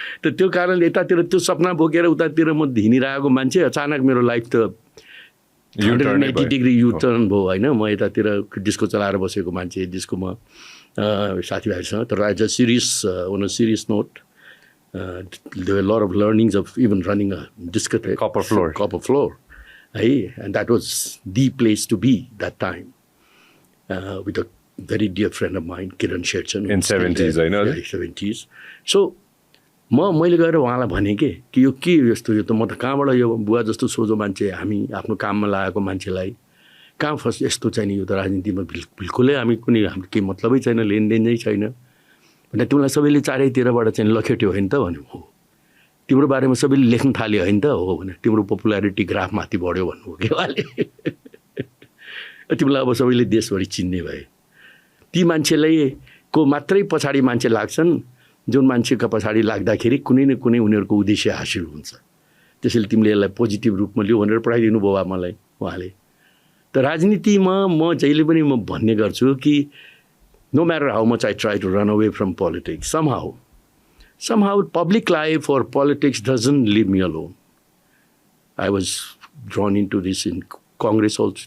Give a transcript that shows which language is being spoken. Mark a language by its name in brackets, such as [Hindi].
[Nepali] त त्यो कारणले यतातिर त्यो सपना बोकेर उतातिर म हिँडिरहेको मान्छे, अचानक मेरो लाइफ त 180 डिग्री यु टर्न भयो होइन। म यतातिर डिस्को चलाएर बसेको मान्छे, डिस्कोमा साथीभाइसँग। तर [English] As a serious, on a serious note, there were a lot of learnings of even running a discotheque, Copper Floor, hey, and that was the place to be that time, with a very dear friend of mine, Kiran Shetson, in 70s, I know. Yeah, 70s. [Nepali] So मैले गएर उहाँलाई भने कि यो के यस्तो, यो त म त कहाँबाट, यो बुवा जस्तो सोझो मान्छे, हामी आफ्नो काममा लागेको मान्छेलाई कहाँ फर्स्ट यस्तो चाहिँ नि, यो त राजनीतिमा बिल्कुलै हामी कुनै हाम्रो केही मतलबै छैन, लेनदेन नै छैन भने तिमीलाई सबैले चारैतिरबाट चाहिँ लखेट्यो होइन त भन्यो। हो, तिम्रो बारेमा सबैले लेख्न थाल्यो होइन त, हो भने तिम्रो पपुलारिटी ग्राफ माथि बढ्यो भन्नुभयो के उहाँले। तिमीलाई अब सबैले देशभरि चिन्ने भए। ती मान्छेलाई को मात्रै पछाडि मान्छे लाग्छन् जुन मान्छेका पछाडि लाग्दाखेरि कुनै न कुनै उनीहरूको उद्देश्य हासिल हुन्छ। त्यसैले तिमीले यसलाई पोजिटिभ रूपमा लियो भनेर पढाइदिनु भयो मलाई उहाँले। त राजनीतिमा म जहिले पनि म भन्ने गर्छु कि [English] no matter how much I try to run away from politics, somehow public life or politics doesn't leave me alone. I was drawn into this in Congress also.